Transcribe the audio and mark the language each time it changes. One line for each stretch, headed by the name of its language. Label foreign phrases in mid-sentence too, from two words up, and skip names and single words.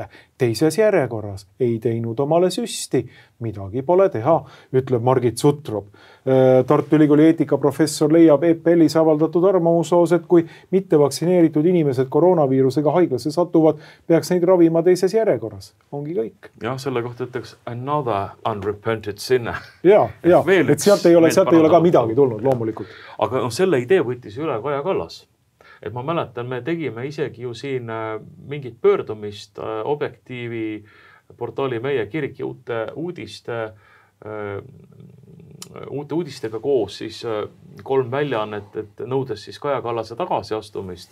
Estonian: Teises järjekorras ei teinud omale süsti, midagi pole teha, ütleb Margit Sutrop. Tartu Ülikooli eetikaprofessor leiab EPL-is avaldatud arvamusoos, et kui mitte vaktsineeritud inimesed koroonaviirusega haiglasse satuvad, peaks neid ravima teises järjekorras. Ongi kõik. Jah, selle kohta ütleks
English: another unrepented sinner.
Estonian: Ja, et sealt ei ole ka midagi tulnud loomulikult. Aga selle idee võttis üle Kaja Kallas. Et ma mäletan, me tegime isegi ju siin mingit pöördumist Objektiivi portaali Meie Kirik ja uute uudistega koos siis 3 väljaannet, et nõudes siis Kaja Kallase tagasiastumist.